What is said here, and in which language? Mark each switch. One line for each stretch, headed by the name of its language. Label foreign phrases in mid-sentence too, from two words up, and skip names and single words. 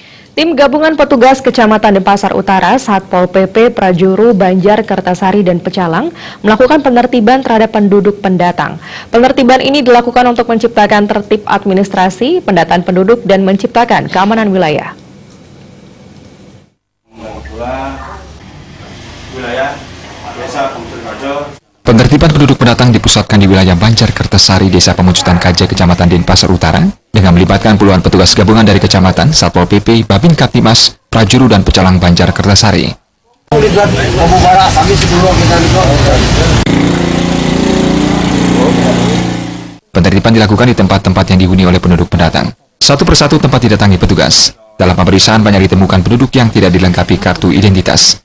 Indonesian: Tim gabungan petugas Kecamatan Denpasar Utara, Satpol PP, Prajuru, Banjar, Kertasari, dan Pecalang melakukan penertiban terhadap penduduk pendatang. Penertiban ini dilakukan untuk menciptakan tertib administrasi, pendataan penduduk, dan menciptakan keamanan wilayah. Penertiban penduduk pendatang dipusatkan di wilayah Banjar, Kertasari, Desa Pemucutan Kaja, Kecamatan Denpasar Utara, dengan melibatkan puluhan petugas gabungan dari Kecamatan, Satpol PP, Babin Kaptimas, Prajuru, dan Pecalang Banjar, Kertasari. Penertiban dilakukan di tempat-tempat yang dihuni oleh penduduk pendatang. Satu persatu tempat didatangi petugas. Dalam pemeriksaan banyak ditemukan penduduk yang tidak dilengkapi kartu identitas.